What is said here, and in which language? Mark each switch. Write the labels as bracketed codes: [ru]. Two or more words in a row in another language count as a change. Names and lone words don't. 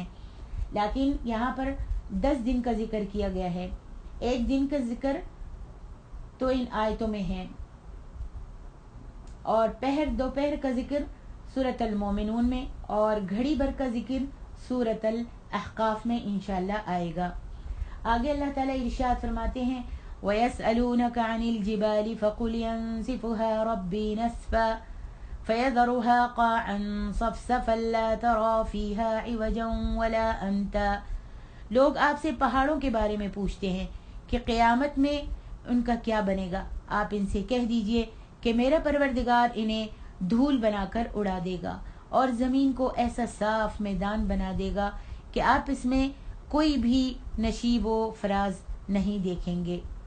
[hi] लेकिन यहाँ पर 10 दिन का जिक्र किया गया है, 1 दिन का जिक्र तो इन आयतों में है, और पहर दोपहर का जिक्र सूरत अल मोमिनून में, और घड़ी भर का जिक्र सूरत अल अहकाफ में इंशाअल्लाह आएगा। आगे अल्लाह ताला इरशाद फरमाते हैं, [ar] ويسألونك عن الجبال فقل ينسفها ربي نسفا فيذرها قاعا صفصفا لا ترى فيها عوجا ولا أمتا. [hi] लोग आपसे पहाड़ों के बारे में पूछते हैं कि क़यामत में उनका क्या बनेगा। आप इनसे कह दीजिए कि मेरा परवरदिगार इन्हें धूल बनाकर उड़ा देगा और ज़मीन को ऐसा साफ मैदान बना देगा कि आप इसमें कोई भी नशीब व फराज नहीं देखेंगे।